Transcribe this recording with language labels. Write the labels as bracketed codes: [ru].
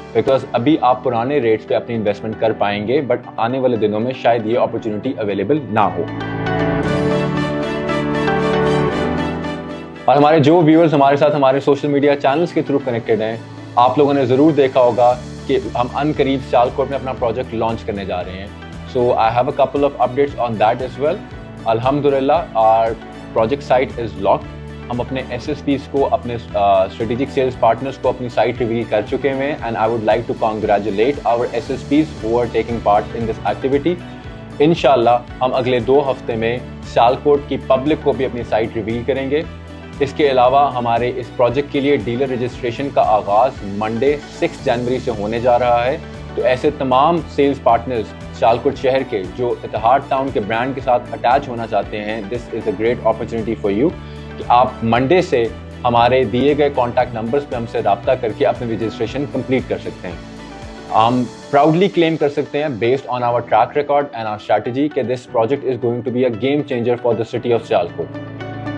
[ur] Because ابھی آپ پرانے ریٹس پہ اپنی انویسٹمنٹ کر پائیں گے، بٹ آنے والے دنوں میں شاید یہ اپرچونیٹی اویلیبل نہ ہو. اور ہمارے جو ویورز ہمارے ساتھ ہمارے سوشل میڈیا چینلز کے تھرو کنیکٹڈ ہیں، آپ لوگوں نے ضرور دیکھا ہوگا کہ ہم ان قریب سیالکوٹ میں اپنا پروجیکٹ لانچ کرنے جا رہے ہیں. So I have a couple of updates on that as well. Alhamdulillah, our project site is locked. ہم اپنے SSPs کو، اپنے strategic sales partners کو اپنی سائٹ ریویل کر چکے ہیں، [en] and I would like to congratulate our SSPs who are taking part in this activity. [ur] انشاءاللہ ہم اگلے 2 ہفتے میں سیالکوٹ کی پبلک کو بھی اپنی سائٹ ریویل کریں گے. اس کے علاوہ ہمارے اس پروجیکٹ کے لیے ڈیلر رجسٹریشن کا آغاز منڈے 6 جنوری سے ہونے جا رہا ہے. تو ایسے تمام سیلز پارٹنرز سیالکوٹ شہر کے جو اتحاد ٹاؤن کے برانڈ کے ساتھ اٹیچ ہونا چاہتے ہیں، [en] this is a great opportunity for you [ur] کہ آپ منڈے سے ہمارے دیے گئے کانٹیکٹ نمبرز پہ ہم سے رابطہ کر کے اپنی رجسٹریشن کمپلیٹ کر سکتے ہیں. ہم پراؤڈلی کلیم کر سکتے ہیں [en] Based on our track record and our strategy کہ this project is going to be a game changer for the city of Sialkot.